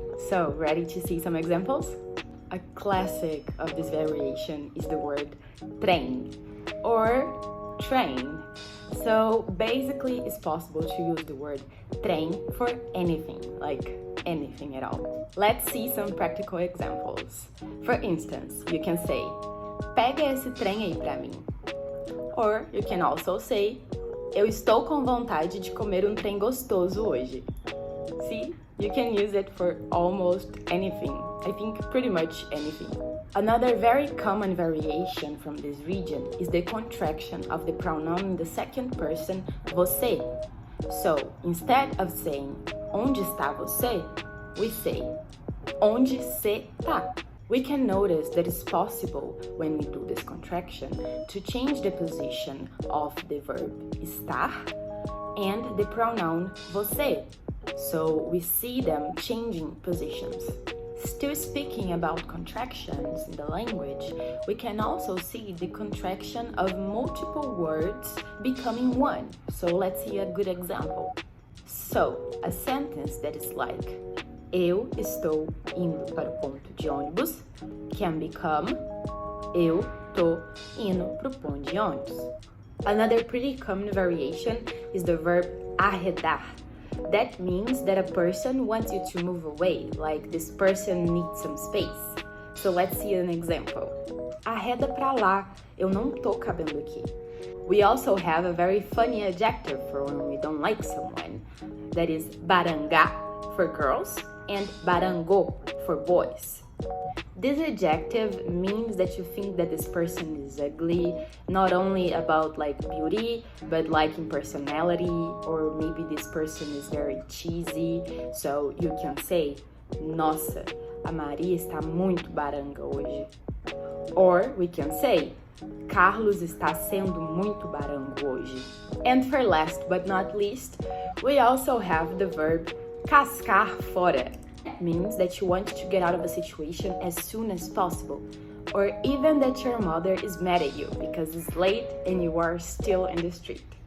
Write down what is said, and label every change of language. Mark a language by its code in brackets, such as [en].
[en] So, ready to see some examples? A classic of this variation is the word trem or train. So basically it's possible to use the word trem for anything, like anything at all. Let's see some practical examples. For instance, you can say, [pt] pega esse trem aí pra mim. [en] Or you can also say, [pt] eu estou com vontade de comer trem gostoso hoje. [en] See, you can use it for almost anything. I think pretty much anything. Another very common variation from this region is the contraction of the pronoun in the second person, você. So, instead of saying, [pt] onde está você? [en] We say, [pt] onde cê tá? [en] We can notice that it's possible, when we do this contraction, to change the position of the verb estar and the pronoun você. So, we see them changing positions. Still speaking about contractions in the language, we can also see the contraction of multiple words becoming one. So let's see a good example. So, a sentence that is like, [pt] eu estou indo para o ponto de ônibus [en] can become, [pt] eu tô indo pro ponto de ônibus. [en] Another pretty common variation is the verb arredar. That means that a person wants you to move away, like this person needs some space. So let's see an example. [pt] Arreda pra lá, eu não tô cabendo aqui. [en] We also have a very funny adjective for when we don't like someone. That is barangá for girls and barangô for boys. This adjective means that you think that this person is ugly, not only about like beauty, but like in personality, or maybe this person is very cheesy. So you can say, [pt] nossa, a Maria está muito baranga hoje. [en] Or we can say, [pt] Carlos está sendo muito barango hoje. [en] And for last but not least, we also have the verb cascar fora. Means that you want to get out of a situation as soon as possible, or even that your mother is mad at you because it's late and you are still in the street.